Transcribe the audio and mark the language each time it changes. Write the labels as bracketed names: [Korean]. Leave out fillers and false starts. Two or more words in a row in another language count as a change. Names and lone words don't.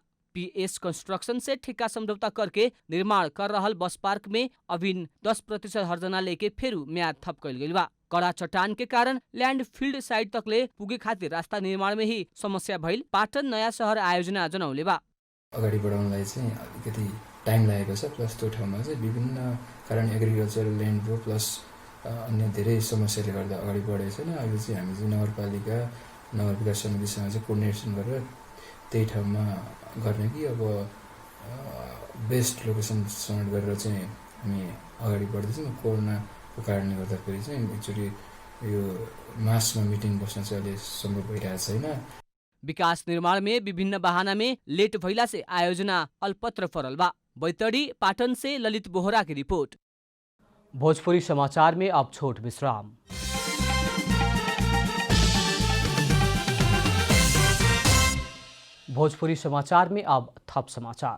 [Bhojpuri] पीएस कंस्ट्रक्शन से ठेका समझौता करके निर्माण कर रहल बस पार्क में अभी 10% हर्जना लेके फेरू म्याद थप कैल गइल बा। कड़ा चट्टान के कारण [English] land field side [Bhojpuri] तकले पुगे खातिर रास्ता निर्माण में ही समस्या भइल पाटन नया शहर आयोजना जनौले बा। [Nepali] अगाडि बढाउनलाई चाहिँ अलिकति टाइम लागेको छ, प्लस त्यो ठाउँमा चाहिँ विभिन्न कारण [English] agricultural land [Nepali] रो प्लस अन्य धेरै समस्याले गर्दा अगाडि बढेको छैन। अहिले चाहिँ हामी चाहिँ नगरपालिका नगर विकास समितिसँग चाहिँ कोर्डिनेसन गरेर त्यही ठाउँमा गर्ने कि अब [English] best location [Nepali] समेट गरेर चाहिँ हामी अगाडि बढ्दैछौँ। कोरोनाको कारणले गर्दाखेरि चाहिँ एक्चुअली यो मासमा मिटिङ बस्न चाहिँ अहिले सम्भव भइरहेको छैन। [Bhojpuri] विकास निर्माण में विभिन्न बहाना में लेट भइला से आयोजना अल्पत्र पड़ल बा। बैतडी पाटन से ललित बोहरा की रिपोर्ट। भोजपुरी समाचार में अब छोट विश्राम। भोजपुरी समाचार में अब थप समाचार।